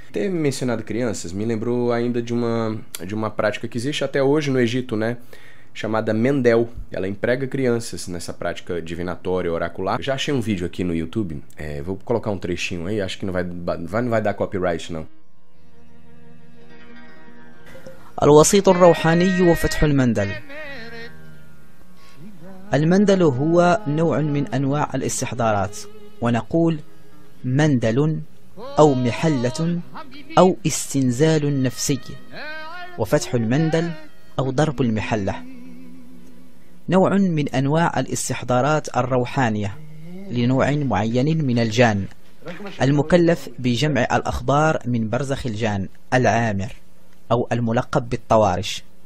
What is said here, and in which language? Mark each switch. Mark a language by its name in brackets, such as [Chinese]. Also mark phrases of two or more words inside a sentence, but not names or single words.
[Portuguese] Ter mencionado crianças me lembrou ainda de uma prática que existe até hoje no Egito, né? Chamada Mendel. Ela emprega crianças nessa prática divinatória oracular. Eu já achei um vídeo aqui no YouTube, vou colocar um trechinho aí, acho que não vai dar copyright não. [Arabic] الوسيط الروحاني وفتح المندل. المندل هو نوع من أنواع الاستحضارات، ونقول مندل أو محلة أو استنزال نفسي، وفتح المندل أو ضرب المحلة نوع من أنواع الاستحضارات الروحانية لنوع معين من الجان المكلف بجمع الأخبار من برزخ الجان العامر أو الملقب بالطوارش.